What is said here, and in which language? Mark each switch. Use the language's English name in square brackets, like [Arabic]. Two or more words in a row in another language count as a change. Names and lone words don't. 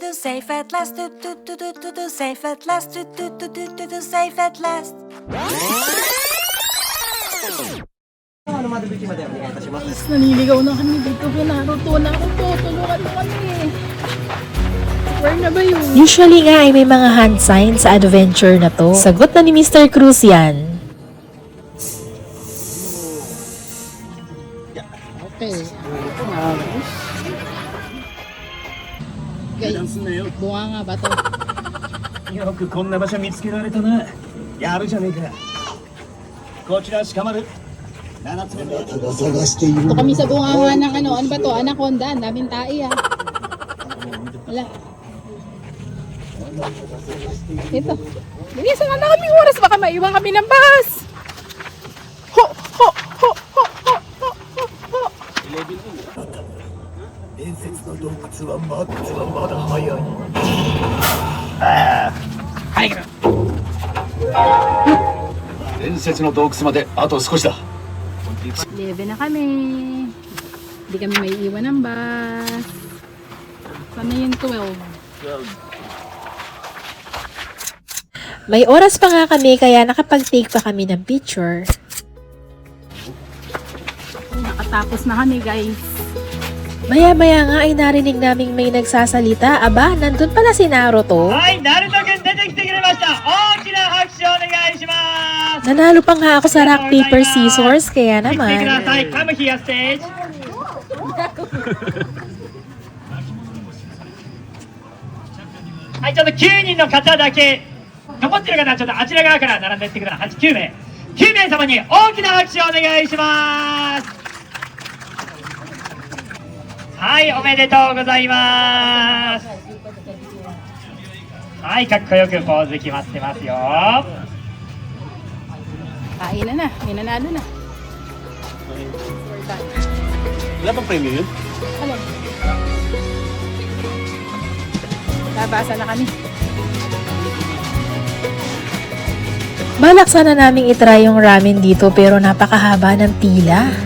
[English] safe at last, safe at last, safe at last. [Japanese] 窓口までお願いいたします。 [Filipino] Naliligaw na kami dito kay Naruto. Naruto, tulungan mo kami. Where na ba yun? Usually nga ay may mga hand sign sa adventure na to. Sagot na ni Mr. Cruz yan. Okay. Guys, bunga nga ba to? [Japanese] よくこんな場所見つけられたな。やるじゃねえか。こちら鹿丸。7つ目の [Filipino] Ito kami sa bunga ng ano ba to? Anaconda. Ang daming tai ah. Wala. Ito. Bilisan nga na kaming oras. Baka maiwan kami ng bus. Ho! Ho! Ho! Ho! Ho! Ho! Ho! [Japanese] 伝説の洞窟はまだ早い。伝説の洞窟まであと少しだ。 [Filipino] 11 na kami. Hindi kami may iwan ng bus. Sana yung 12. May oras pa nga kami kaya nakapag-take pa kami ng picture. Nakatapos na kami guys. Maya-maya nga ay narinig naming may nagsasalita. Aba, nandun pala si Naruto. [Japanese] はい、ナルト君出てきてくれました。大きな拍手をお願いします。 Nanalo pa nga ako sa [English] rock, paper, scissors. [Filipino] Kaya [Japanese] 来てくだ [Filipino] naman. [Japanese] さい。カムヒアステージ。はい、ちょっと9人の方だけ残ってる方はちょっとあちら側から並んでいってください。9名。9名様に大きな拍手をお願いします。はい、おめでとうございます。はい、かっこよくポーズ決まってますよ。 [Filipino] Kain na na. May nanalo na. Wala bang premyo yun? Ano? Nabasa na kami. Balak sana naming itry yung ramen dito pero napakahaba ng pila.